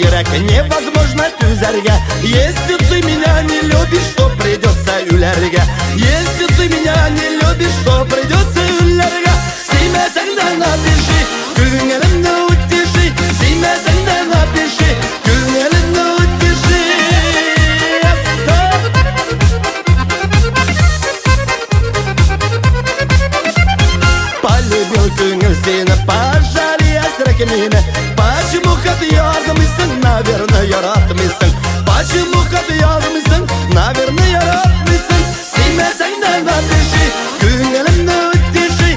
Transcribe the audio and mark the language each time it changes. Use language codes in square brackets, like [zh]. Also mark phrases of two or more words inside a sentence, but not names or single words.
[tt] невозможно түзәргә. [ru] Если ты меня не любишь, то придется үләргә. Если ты меня не любишь, то придется үләргә. [tt] Сөймәсәң дә напиши, күңелемне үтеши. Сөймәсәң дә напиши, күңелемне үтеши. Полюбил күңел сені, пожалей әсірәк мені. Почему хат язмыйсың, наверное, яратмыйсың. Почему хат язмыйсың, наверное, яратмыйсың. Сөймәсәң дә напиши, күңелемне үтеши.